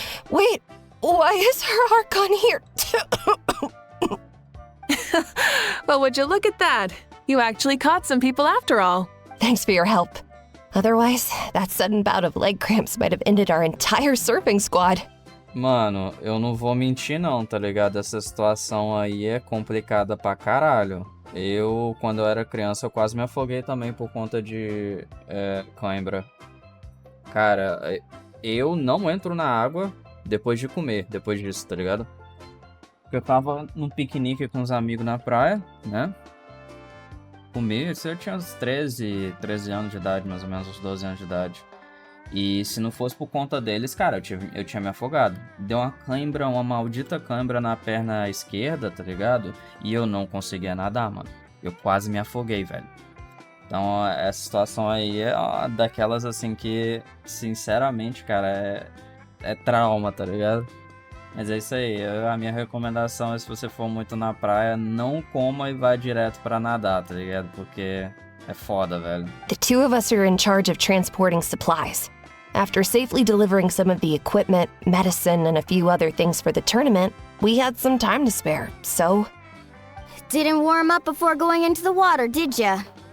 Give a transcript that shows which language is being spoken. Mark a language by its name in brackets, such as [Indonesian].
[English] Wait, why is her Archon here? Well, would you look at that? You actually caught some people after all. Thanks for your help. Otherwise, that sudden bout of leg cramps might have ended our entire surfing squad. [Portuguese] Mano, eu não vou mentir não, tá ligado? Essa situação aí é complicada pra caralho. Quando eu era criança, eu quase me afoguei também por conta de cãibra. Cara, eu não entro na água depois de comer, depois disso, tá ligado? Eu tava num piquenique com uns amigos na praia, né? Comi, isso eu tinha uns 13 anos de idade, mais ou menos, uns 12 anos de idade. E se não fosse por conta deles, cara, eu tinha me afogado. Deu uma cãibra, uma maldita cãibra na perna esquerda, tá ligado? E eu não conseguia nadar, mano. Eu quase me afoguei, velho. Então, essa situação aí é daquelas, assim, que, sinceramente, cara, é trauma, tá ligado? Mas é isso aí. A minha recomendação é, se você for muito na praia, não coma e vá direto pra nadar, tá ligado? Porque é foda, velho. [English] The two of us are in charge of transporting supplies. After safely delivering some of the equipment, medicine, and a few other things for the tournament, we had some time to spare, so... Didn't warm up before going into the water, did ya?